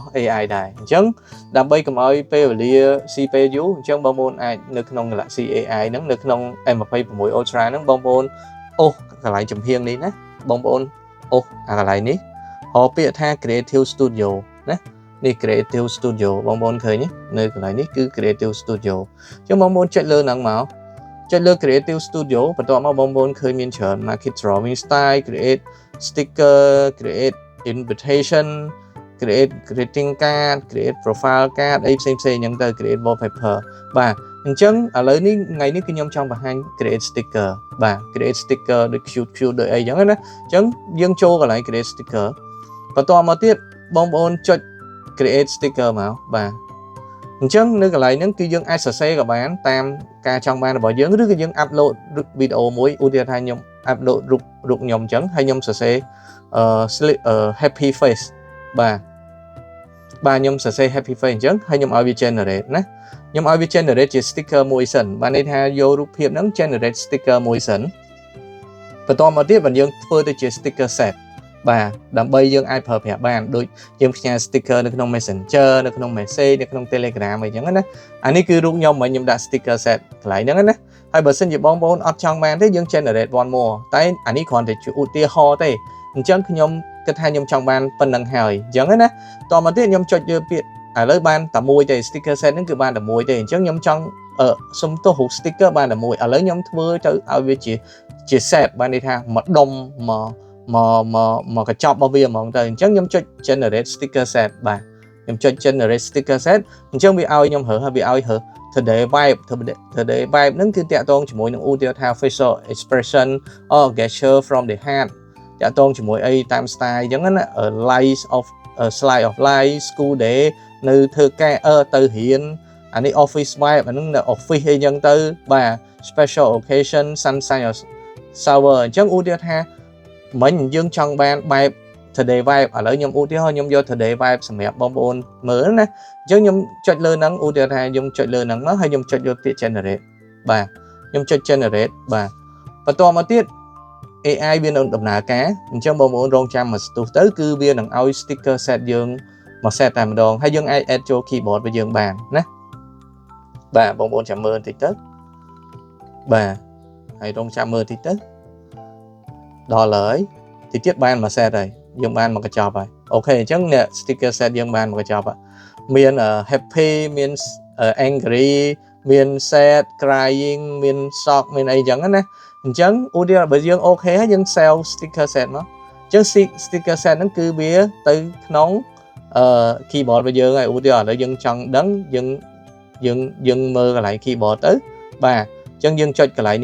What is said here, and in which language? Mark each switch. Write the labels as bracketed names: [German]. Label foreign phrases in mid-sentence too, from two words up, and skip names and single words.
[Khmer] AI ដែរអញ្ចឹងដើម្បីកុំឲ្យពេលវេលាស៊ីពេលយូរអញ្ចឹងបងប្អូនអាចនៅក្នុង Galaxy AI ហ្នឹងនៅក្នុង M26 Ultra ហ្នឹងបងប្អូនអូកន្លែងចំហៀងនេះណាបងប្អូនអូអាកន្លែងនេះ ហៅពាក្យថា Creative Studio ណានេះ Creative Studio បងប្អូនឃើញនៅកន្លែងនេះគឺ Creative Studio អញ្ចឹងបងប្អូនចុចលើហ្នឹងមកចុចលើ Creative Studio បន្ទាប់មកបង ប្អូនឃើញមានច្រើន Market Drawing Style Create Sticker Create Invitation Create Greeting Card Create Profile Card អីផ្សេងៗអញ្ចឹងទៅ Create Wallpaper បាទអ ញ្ចឹងឥឡូវនេះថ្ងៃនេះគឺខ្ញុំចង់បង្ហាញ Create Sticker បាទ Create Sticker ដូច cute ដូចអីអញ្ចឹងណាអញ្ចឹងយើងចូលកន្លែង Create Sticker បន្ទាប់មកទៀតបងប្អូនចុច Create Sticker មកបាទអញ្ចឹងនៅកន្លែងហ្នឹងគឺយើងអាចសរសេរក៏បានតាមការចង់បានរបស់យើងឬក៏យើងអាប់ឡូតវីដេអូមួយឧទាហរណ៍ថាខ្ញុំអាប់ឡូតរូបខ្ញុំអញ្ចឹងហើយខ្ញុំសរសេរ [English] happy face [Khmer] បាទខ្ញុំសរសេរ [English] happy face [Khmer] អញ្ចឹងហើយខ្ញុំឲ្យវា generate ណាខ្ញុំឲ្យវា generate ជា sticker មួយសិនបានន័យថាយករូបភាពហ្នឹង [English] generate sticker [Khmer] មួយសិនបន្តមកទៀតបើយើងធ្វើទៅជា [English] sticker set [Khmer] បាទដើម្បីយើងអាចប្រើប្រាស់បានដូច យើងផ្ញើ sticker នៅក្នុង Messenger នៅក្នុង message នៅក្នុង Telegram អីចឹងណាអានេះគឺរូបខ្ញុំមិនខ្ញុំដាក់ [English] sticker set [Khmer] កន្លែងហ្នឹងណាហើយបើសិនជាបងប្អូនអត់ចង់បានទេយើង [English] generate one [Khmer] more តែអានេះគ្រាន់តែជាឧទាហរណ៍ទេអញ្ចឹងខ្ញុំគិតថាខ្ញុំចង់បានប៉ុណ្្នឹងហើយអញ្ចឹងណាតមកទៀតខ្ញុំចុចលើពាក្យឥឡូវ បានតែមួយទេ [English] sticker set [Khmer] ហ្នឹងគឺបានតែមួយទេអញ្ចឹងខ្ញុំចង់សុំទោះរូប sticker បានតែមួយឥឡូវខ្ញុំធ្វើទៅឲ្យវាជា set បានន័យថាមួយដុំមកកញ្ចប់របស់វាហ្មងទៅអញ្ចឹងខ្ញុំចុច [English] generate sticker set [Khmer] បាទខ្ញុំចុច [English] generate sticker set [Khmer] អញ្ចឹងវាឲ្យខ្ញុំរើសហើយវាឲ្យរើស [English] today vibe [Khmer] ហ្នឹងគឺតាក់ទងជាមួយនឹងឧទាហរណ៍ថា [English] facial expression or gesture from the heart [Khmer] តាក់ទងជាមួយអីតាម style អញ្ចឹងណា [English] slide of life school day [Khmer] នៅធ្វើការទៅរៀនអានេះ [English] office vibe [Khmer] អាហ្នឹងនៅ office អីអញ្ចឹងទៅបាទ [English] special occasion sunshine or shower [Khmer] អញ្ចឹងឧទាហរណ៍ថាមិញយើងចង់បានបែប [English] today vibe [Khmer] ឥឡូវខ្ញុំឧទាហរណ៍ខ្ញុំយក [English] today vibe [Khmer] សម្រាប់បងប្អូនមើលណាអញ្ចឹងខ្ញុំចុចលើហ្នឹងឧទាហរណ៍ថាខ្ញុំចុចលើហ្នឹងមកហើយខ្ញុំចុចយកពាក្យ generate បាទខ្ញុំចុច generate បាទបន្តមកទៀត AI វានឹងដំណើរការអញ្ចឹងបងប្អូនរង ចាំមកស្ទុះទៅគឺវានឹងឲ្យ [English] sticker set [Khmer] យើងមក set តែម្ដងហើយយើងអាច add ចូល keyboard របស់យើងបានណាបាទបងប្អូនចាំមើលបន្តិចទៅបាទហើយរងចាំមើលបន្តិចទៅដល់ហើយតិចទៀតបានមក set ហើយយើងបានមកកញ្ចប់ហើយ អូខេអញ្ចឹងអ្នក [English] sticker set [Khmer] យើងបានមកកញ្ចប់មាន happy មាន angry មាន [English] sad crying [Khmer] មាន shock មានអីចឹងណាអញ្ចឹងឧទាហរណ៍បើយើងអូខេហើយយើង [English] sell sticker set [Khmer] មក អញ្ចឹង [English] sticker set [Khmer] ហ្នឹងគឺវាទៅក្នុង keyboard របស់យើងហើយឧទាហរណ៍ឥឡូវយើងចង់ដឹងយើងមើលកន្លែង keyboard ទៅបាទអញ្ចឹងយើងចុចកន្លែង